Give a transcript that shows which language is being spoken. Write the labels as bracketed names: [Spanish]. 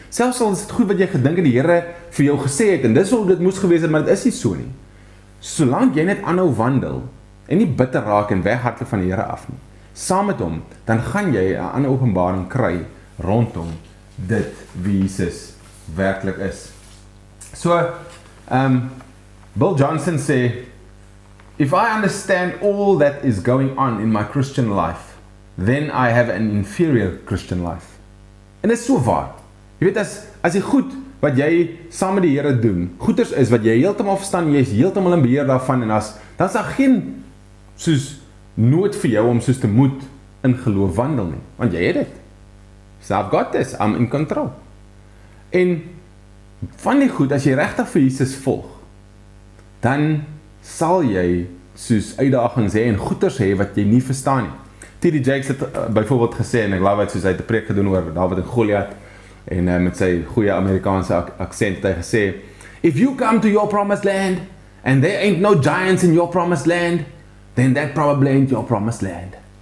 [Afrikaans] Selfs al is dit goed wat jy gedink het die Here vir jou gesê het, en dis hoe dit moes gewees het, maar dit is nie so nie. Solank jy net aanhou wandel, en nie bitter raak en weghardloop van die Here af nie, saam met hom, dan gaan jy 'n ander openbaring kry rondom dit wie Jesus werklik is. [English] So, Bill Johnson sê, if I understand all that is going on in my Christian life, then I have an inferior Christian life. [Afrikaans] En dit is so waar. Jy weet, as die goed wat jy saam met die Here doen, goeders is wat jy heeltemal verstaan, jy is heeltemal in beheer daarvan, en dan is daar geen soos nood vir jou om soos te moet in geloof wandel nie, want jy het dit. [English] So I've got this, I'm in control. [Afrikaans] En van die goed, as jy regtig vir Jesus volg, dan sal jy soos uitdagings hê en goeders hê wat jy nie verstaan nie. T.D. Jakes het byvoorbeeld gesê, en ek love het, soos hy het 'n preek gedoen oor Dawid en Goliat, en met sy goeie Amerikaanse accent het hy gesê, [English] if you come to your promised land, [Afrikaans] and there ain't no giants in your promised land, then that probably ain't your promised land.